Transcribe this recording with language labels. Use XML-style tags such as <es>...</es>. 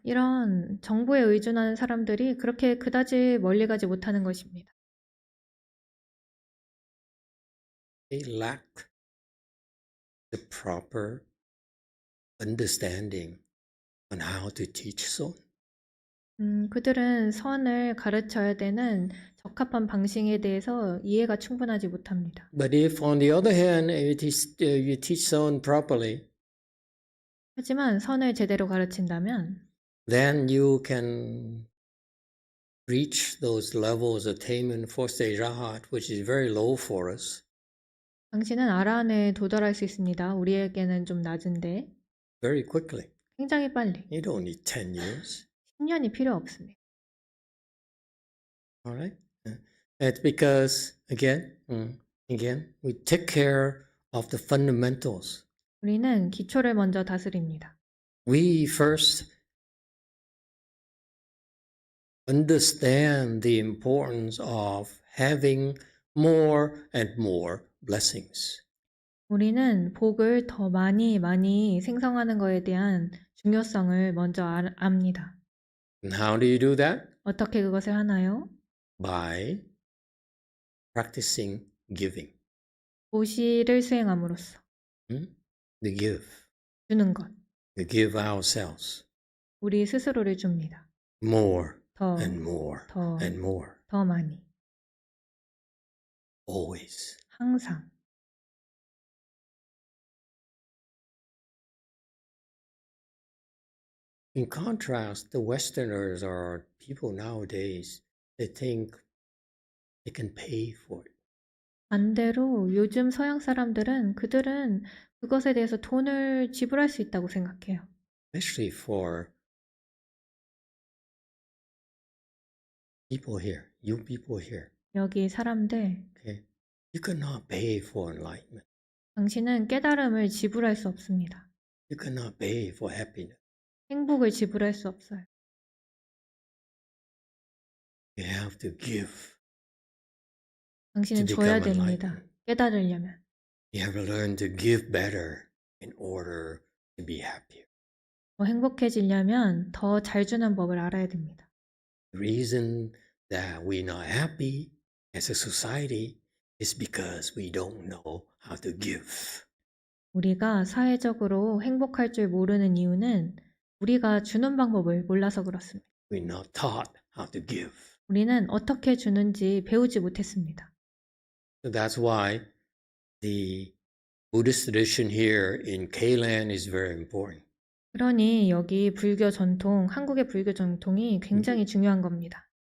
<ko>이런 정보에 의존하는 사람들이 그렇게 그다지 멀리 가지 못하는 것입니다.</ko> <en>They lack the proper understanding on how to teach son.</en> <ko>그들은 선을 가르쳐야 되는 적합한 방식에 대해서 이해가 충분하지 못합니다.</ko> <en>But if, on the other hand, you teach son properly,</en> <ko>하지만 선을 제대로 가르친다면</ko> <en>then you can reach those levels of attainment fourth stage arhat, which is very low for us,</en> <ko>당신은 아란에 도달할 수 있습니다. 우리에게는 좀 낮은데</ko> <en>very quickly.</en> <ko>굉장히 빨리.</ko> <en>You don't need 10 years.</en> <ko>10년이 필요 없습니다.</ko> <en>All right? It's because, again, Again, we take care of the fundamentals.</en> <ko>우리는 기초를 먼저 다스립니다.</ko> <en>We first understand the importance of having more and more blessings.</en> <ko>우리는 복을 더 많이 생성하는 것에 대한 중요성을 먼저 압니다.</ko> <en>And how do you do that?</en> <ko>어떻게 그것을 하나요?</ko> <en>By practicing giving.</en> <ko>보시를 수행함으로써</ko> <en>The give.</en> <ko>주는 것,</ko> <en>We give ourselves</en> <ko>우리 스스로를 줍니다.</ko> <en>more</en> <ko>더,</ko> <en>and more</en> <ko>더,</ko> <en>and more.</en> <ko>더 많이,</ko> <en>Always.</en> <ko>항상.</ko> <en>In contrast, the Westerners or people nowadays, they think they can pay for it.</en> <ko>반대로 요즘 서양 사람들은 그들은 그것에 대해서 돈을 지불할 수 있다고 생각해요.</ko> <en>Especially for people here, you people here.</en> <ko>여기 사람들,</ko> <en>Okay, you cannot pay for enlightenment.</en> <ko>당신은 깨달음을 지불할 수 없습니다.</ko> <en>You cannot pay for happiness.</en> <ko>행복을 지불할 수 없어요.</ko> <en>You have to give.</en> <ko>당신은</ko> <en>To</en> <ko>줘야</ko> <en>become</en> <ko>됩니다.</ko> <en>enlightened.</en> <ko>깨달으려면.</ko> <en>You have to learn to give better in order to be happier.</en> <ko>더 행복해지려면 더 잘 주는 법을 알아야 됩니다.</ko> <en>The reason that we're not happy as a society is because we don't know how to give.</en> <ko>우리가 사회적으로 행복할 줄 모르는 이유는 우리가 주는 방법을 몰라서 그렇습니다.</ko> <en>We're not taught how to give.</en> <ko>우리는 어떻게 주는지 배우지 못했습니다.</ko> <en>So that's why the Buddhist tradition here in K-land is very important.</en> <ko>그러니 여기 불교 전통, 한국의 불교 전통이 굉장히 중요한 겁니다.</ko>